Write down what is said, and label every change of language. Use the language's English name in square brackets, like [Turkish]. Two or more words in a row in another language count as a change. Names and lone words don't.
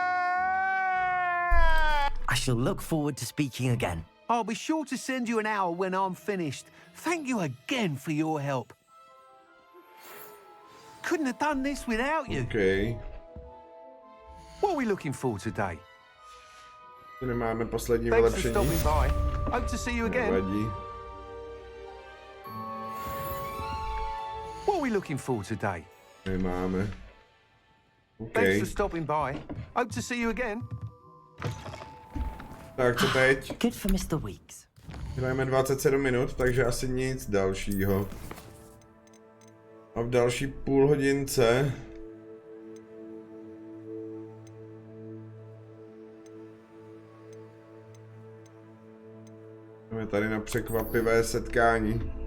[English] I shall look forward to speaking again. I'll be sure to send you an hour when I'm finished. Thank you again for your help. Couldn't have done this without you. Okay. What are we looking for today? [Czech] Nemáme poslední [English] Thanks for [Czech] vylepšení. [English] stopping by. Hope to see you again. [Czech] Nevadí. [English] What are we looking for today? [Czech] Nemáme. [English] Thanks Okay. for stopping by. Hope to see you again. [Czech] Tak co teď? [English] Good for Mr. Weeks. [Czech] Hrajeme 27 minut, takže asi nic dalšího. A v další půl hodince jdeme tady na překvapivé setkání.